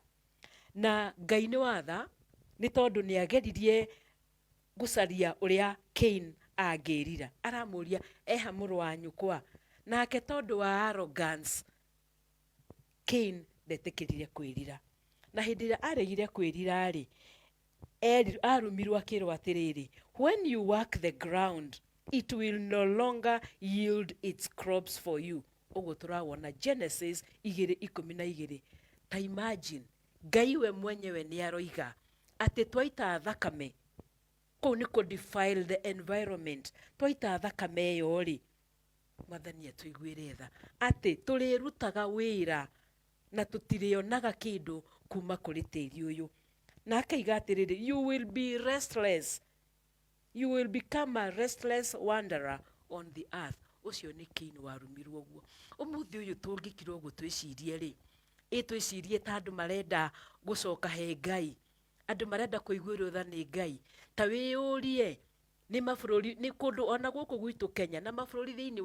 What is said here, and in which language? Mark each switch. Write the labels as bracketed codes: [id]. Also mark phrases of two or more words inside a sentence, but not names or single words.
[ki] Na Ngai nĩ watha nĩ tondũ nĩ ageririe gũcaria ũrĩa Cain angĩrira, aramũria eha mũrũ wa nyũkwa, nake tondũ wa arrogance Cain ndetĩkĩrire kwĩrira. Na hĩndĩ ĩrĩa aregire kwĩrira rĩ, arumirwo akĩrwo atĩrĩrĩ, [en] when you work the ground it will no longer yield its crops for you. [ki] Ũguo tũrawona Genesis 2:12. Ta imagine Ngai we mwenyewe nĩ aroiga atĩ twaita thakame, kũu nĩ kũ [en] defile the environment, [ki] twaita thakame ĩyo rĩ, Mwathani atũiguĩre tha, atĩ tũrĩrutaga wĩra na tũtirĩonaga kĩndũ kuma kũrĩ tĩri ũyũ. Na akaiga atĩrĩrĩ, [en] you will be restless, you will become a restless wanderer on the earth. [ki] Ũcio nĩ Cain warumirwo ũguo. Ũmũthĩ ũyũ tũngĩkirwo ũguo twĩcirie rĩ, twĩcirie ta andũ marenda gũcoka he Ngai, andu marenda kuiguirwo tha ni Ngai ta wiyurie ni mabũrũri ni kundu ona guku gwitu Kenya na mabũrũri thiini